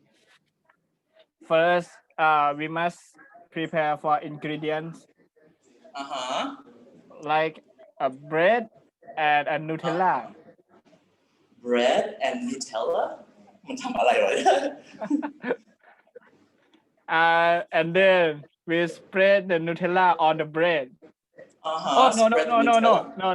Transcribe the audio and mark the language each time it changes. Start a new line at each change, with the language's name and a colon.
English: ๆ first we must prepare for ingredients like a bread and a Nutella bread and Nutella
Thai: มันทำอะไรวะ
English: and then we spread the Nutella on the bread no